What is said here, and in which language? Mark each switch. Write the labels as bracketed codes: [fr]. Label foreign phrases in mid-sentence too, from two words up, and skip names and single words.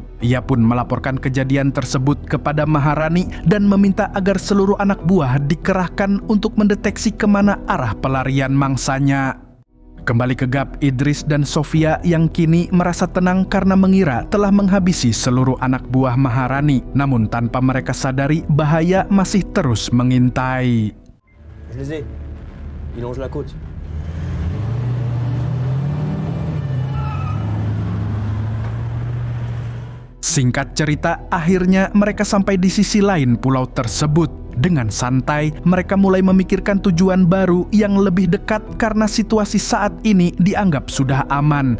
[id] Ia pun melaporkan kejadian tersebut kepada Maharani dan meminta agar seluruh anak buah dikerahkan untuk mendeteksi kemana arah pelarian mangsanya. Kembali ke Gab, Idris dan Sofia yang kini merasa tenang karena mengira telah menghabisi seluruh anak buah Maharani. Namun tanpa mereka sadari, bahaya masih terus mengintai. [fr] Je les ai. Ils longent la côte. [id] Singkat cerita, akhirnya mereka sampai di sisi lain pulau tersebut. Dengan santai, mereka mulai memikirkan tujuan baru yang lebih dekat karena situasi saat ini dianggap sudah aman.